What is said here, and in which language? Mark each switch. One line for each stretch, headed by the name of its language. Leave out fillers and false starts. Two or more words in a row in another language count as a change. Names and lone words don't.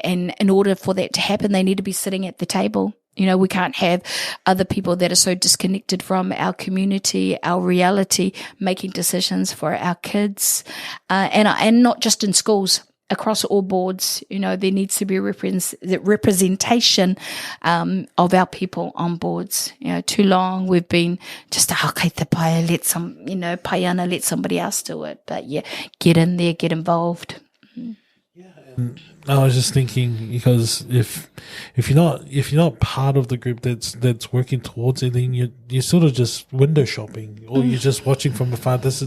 English: And in order for that to happen, they need to be sitting at the table. We can't have other people that are so disconnected from our community, our reality, making decisions for our kids, and not just in schools, across all boards. There needs to be representation of our people on boards. Too long we've been just okay,
Māori: te paia,
English: let paiana, let somebody else do it. But get in there, get involved. I was just thinking, because if you're not part of the group that's working towards it, then you're sort of just window shopping, or you're just watching from a far distance.